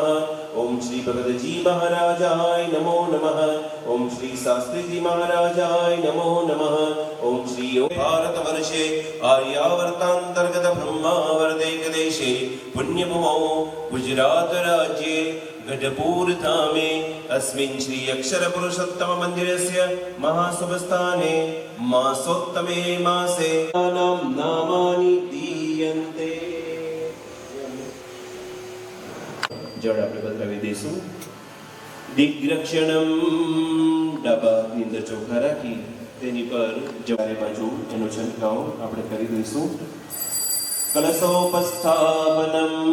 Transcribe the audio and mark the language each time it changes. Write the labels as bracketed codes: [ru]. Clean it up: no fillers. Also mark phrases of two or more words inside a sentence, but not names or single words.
[sa] ઓમ શ્રી ભગતજી મહારાજાય નમો નમઃ. ઓમ શ્રી શાસ્ત્રીજી મહારાજાય નમો નમઃ. ઓમ શ્રી ભારત વર્ષે આર્યાવર્તાંતર્ગત બ્રહ્માવર્તૈક દેશે પુણ્યભૂમૌ ગુજરાત રાજ્યે ગઢપુર ધામે अस्मिन् श्री अक्षर पुरुषोत्तम मंदिरस्य महाशुभस्थाने मासोत्तमे मासे नामानि दीयन्ते. [gu] જળ આપણે બદલાવી દઈશું. દિગ્રક્ષણમ ડબ્બાની અંદર ચોખા રાખી તેની પર જવારે બાજુ એનો છંટકાવ આપણે કરી દઈશું. કલશોપસ્થાપનમ.